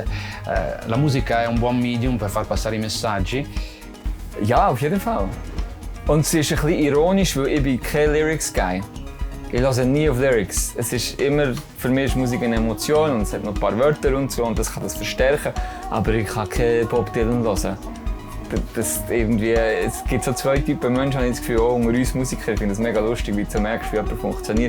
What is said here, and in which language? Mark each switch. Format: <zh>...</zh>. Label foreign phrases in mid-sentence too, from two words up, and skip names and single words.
<it>La musica è un buon medium per far passare i messaggi.</it> <de>Ja, auf jeden Fall. Und es ist ein bisschen ironisch, weil ich bin kein Lyrics-Guy. Ich höre nie auf Lyrics. Es ist immer, für mich ist Musik eine Emotion und es hat noch ein paar Wörter und so und das kann das verstärken. Aber ich kann keinen Bob Dylan hören. Es gibt so zwei Typen Menschen, habe ich das Gefühl, auch unter uns Musiker, ich finde das mega lustig, wie du merkst, wie jemand funktioniert.</de>